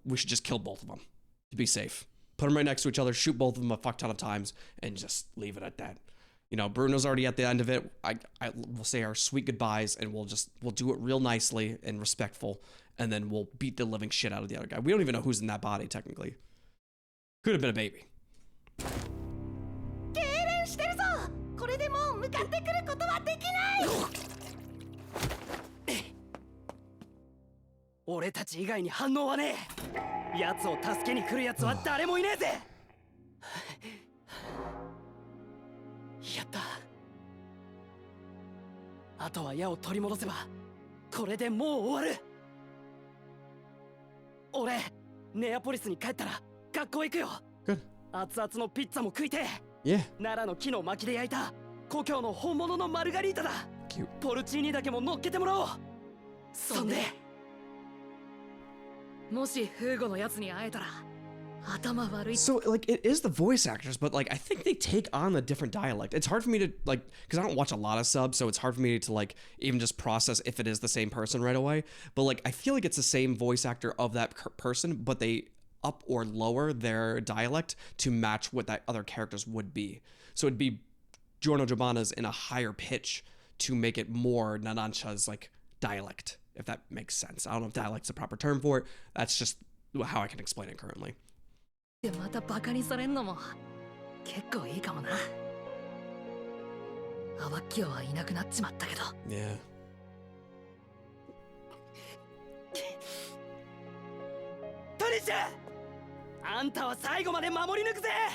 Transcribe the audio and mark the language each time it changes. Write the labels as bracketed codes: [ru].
[en] We should just kill both of them to be safe. Put them right next to each other, shoot both of them a fuck ton of times, and just leave it at that. You know, Bruno's already at the end of it. We'll say our sweet goodbyes, and we'll do it real nicely and respectful, and then we'll beat the living shit out of the other guy. We don't even know who's in that body, technically. Could have been a baby. [ja] 痙攣してるぞ。これでもう向かってくることはできない。俺たち以外に反応はねえ。奴を助けに来る奴は誰もいねえぜ。やった。あとは矢を取り戻せばこれでもう終わる。俺ネアポリスに帰ったら学校行くよ。 [en] Good. [ja] 熱々のピッツァも食いてえ。 [en] Yeah. [ja] 奈良の木の薪で焼いた故郷の本物のマルガリータだ。 [en] Cute. [ja] ポルチーニだけも乗っけてもらおう。そんでもしフーゴのやつに会えたら頭悪い。 [en] So, like, it is the voice actors, but, like, I think they take on a different dialect. It's hard for me to, like, because I don't watch a lot of subs, so it's hard for me to, like, even just process if it is the same person right away. But, like, I feel like it's the same voice actor of that person, but they up or lower their dialect to match what that other characters would be. So it'd be Giorno Giovanna's in a higher pitch to make it more Narancia's, like, dialect, if that makes sense. I don't know if dialect's a proper term for it. That's just how I can explain it currently. [ja] でまたバカにされんのも結構いいかもな。アバッキオはいなくなっちまったけど。 [en] Yeah. [ja] トニシャ、あんたは最後まで守り抜くぜ。